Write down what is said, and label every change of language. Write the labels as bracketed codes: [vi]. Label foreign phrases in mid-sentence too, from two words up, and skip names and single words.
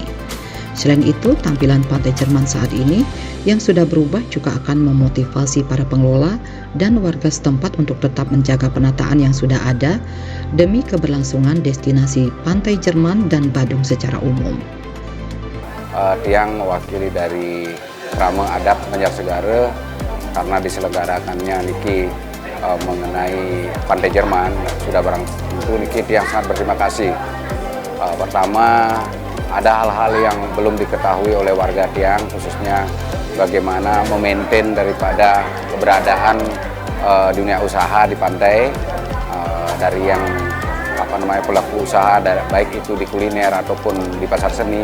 [id] Selain itu, tampilan Pantai Jerman saat ini yang sudah berubah juga akan memotivasi para pengelola dan warga setempat untuk tetap menjaga penataan yang sudah ada demi keberlangsungan destinasi Pantai Jerman dan Badung secara umum. Tiang mewakili dari Rame Adat Banjar Segara karena diselenggarakannya niki mengenai Pantai Jerman sudah barang tentu niki tiang sangat berterima kasih. Pertama, ada hal-hal yang belum diketahui oleh warga Tiang, khususnya bagaimana memaintain daripada keberadaan dunia usaha di pantai dari yang pelaku usaha baik itu di kuliner ataupun di pasar seni.